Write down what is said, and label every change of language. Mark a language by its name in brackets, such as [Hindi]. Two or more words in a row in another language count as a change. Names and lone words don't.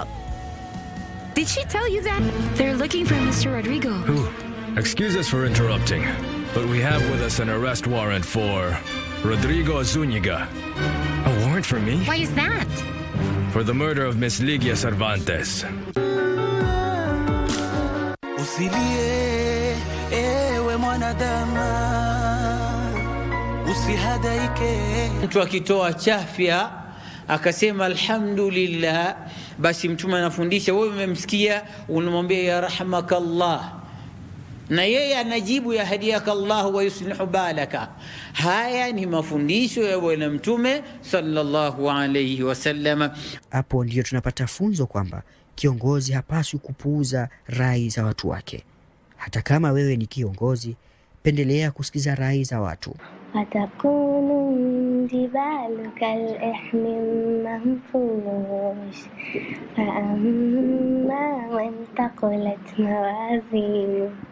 [English] Did she tell you that? They're looking for Mr. Rodrigo. Who? Excuse us for interrupting, but we have with us an arrest warrant for Rodrigo Zúñiga. A warrant for me? Why is that? For the murder of Miss Ligia Cervantes. [Swahili] Usilie, ewe mwanadamu, usihadaike. Mtu akitoa chafya akasema alhamdulillah, basi mtume anafundisha, wewe umemsikia, unamwambia [Arabic] يرحمك الله, [Swahili] na yeye anajibu [Arabic] يهديك الله ويصلح بالك. [Swahili] Haya ni mafundisho ya bwana mtume [Arabic] صلى الله عليه وسلم. [Swahili] Hapo ndio tunapata funzo kwamba kiongozi hapaswi kupuuza rai za watu wake. Hata kama wewe ni kiongozi, pendelea kusikiza rai za watu. [Arabic] وتكون جبال كالإحم المنفوش فأما من ثقلت موازينه